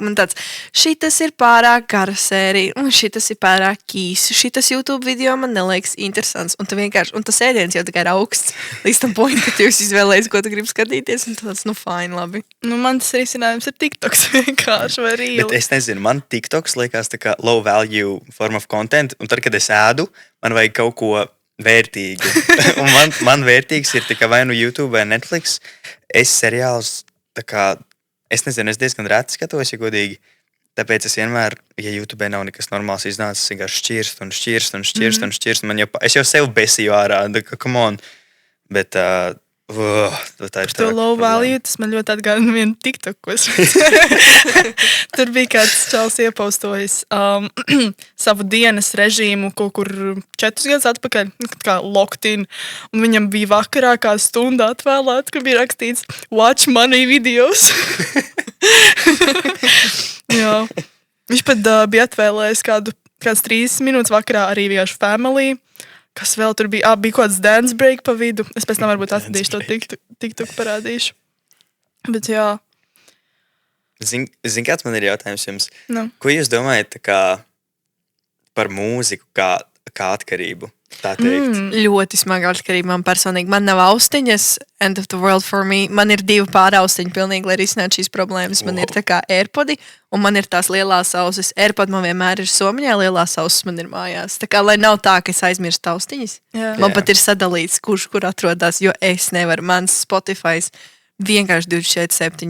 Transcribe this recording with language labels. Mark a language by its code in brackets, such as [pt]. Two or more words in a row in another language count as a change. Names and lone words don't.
[lv] Man tāds, šitas ir pārāk gara sērija, un šitas ir pārāk īsi. Šitas YouTube video man neliekas interesants. Un tas ēdiens jau tikai ir augsts līdz tam point, ka jūs izvēlēties, ko tu gribi skatīties, un tāds, fine, labi. Man tas risinājums ir TikToks vienkārši vai rīli. Bet es nezinu, man TikToks liekas tā kā [en] low value form of content, [lv] un tad, kad es ēdu, man vajag kaut ko vērtīgi. Un man vērtīgs ir tikai vai nu YouTube vai Netflix. Es seriālus, tā kā, es nezinu, es diezgan reti skatos, ja godīgi. Tāpēc es vienmēr, ja YouTube nav nekas normāls iznācis, vienkārši šķirst. Es jau sev besīju ārā, [en] come on. [lv] Bet tā ir [en] to low value, [lv] tas man ļoti atgādina vienu TikTok, ko es tur bija kāds čals iepostojis savu dienas režīmu kaut kur 4 gadus atpakaļ, kā [en] locked in, [lv] un viņam bija vakarā kā stunda atvēlēta, ka bija rakstīts [en] watch money videos. [lv] Jā. Viņš pat bija atvēlējis kāds 30 minūtes vakarā arī vienkārši family. Kas vēl tur bija? Bija kaut kāds [en] dance break [lv] pa vidu. Es pēc tam varbūt atradīšu to TikTok parādīšu. Bet jā. Zin, kāds man ir jautājums jums? No. Ko jūs domājat tā kā par mūziku kā atkarību? Tā teikt. Ļoti smaga atkarība man personīgi. Man nav austiņas, [en] end of the world for me. [lv] Man ir 2 pāraustiņi pilnīgi, lai risinātu šīs problēmas. Man ir tā kā AirPodi, un man ir tās lielās ausis. AirPod man vienmēr ir somiņā, lielās ausis man ir mājās. Tā kā, lai nav tā, ka es aizmirstu austiņas. Man pat ir sadalīts, kurš kur atrodas, jo es nevaru. Mans Spotify's vienkārši 24/7.